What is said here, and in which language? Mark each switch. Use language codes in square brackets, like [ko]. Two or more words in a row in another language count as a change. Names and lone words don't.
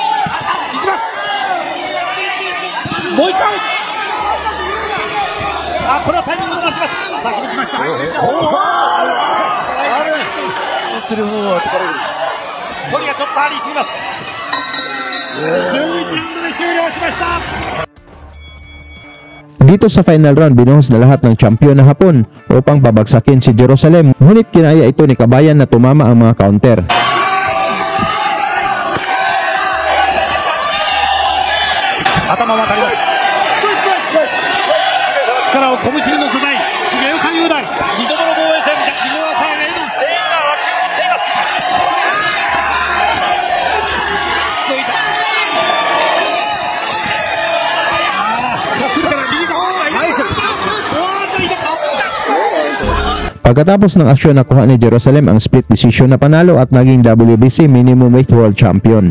[ja] いきます。もう一回。これはタイミングを出します。先に来ました。する方は疲れる。距離がちょっとありすぎます。11ラウンドで終了しました。 [tl] Dito sa final round, binuhos na lahat ng champion na Hapon upang babagsakin si Jerusalem, ngunit kinaya ito ni Kabayan na tumama ang mga counter. [ja] 頭渡ります。力を拳に乗せたい重岡雄大。2度目の防衛戦、重岡へ全員が沸き起こっています。 [tl] Pagkatapos ng aksyon, nakuha ni Jerusalem ang split decision na panalo at naging WBC Minimum Weight World Champion.